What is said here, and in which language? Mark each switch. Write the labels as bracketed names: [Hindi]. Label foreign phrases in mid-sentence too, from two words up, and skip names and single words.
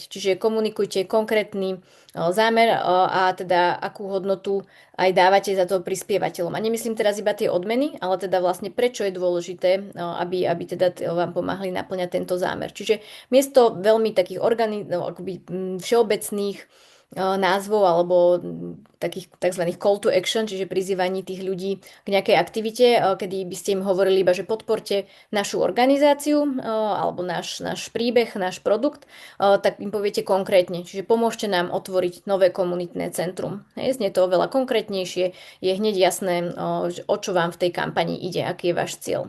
[Slovak] Čiže komunikujte konkrétny zámer a teda akú hodnotu aj dávate za to prispievateľom. A nemyslím teraz iba tie odmeny, ale teda vlastne prečo je dôležité, aby teda vám pomáhali naplňať tento zámer. Čiže miesto veľmi takých všeobecných názvov alebo takých tzv. [English] Call to action, [Slovak] čiže prizývaní tých ľudí k nejakej aktivite, kedy by ste im hovorili iba, že podporte našu organizáciu alebo náš príbeh, náš produkt, tak im poviete konkrétne. Čiže pomôžte nám otvoriť nové komunitné centrum. Znie to oveľa konkrétnejšie, je hneď jasné, o čo vám v tej kampani ide, aký je váš cieľ.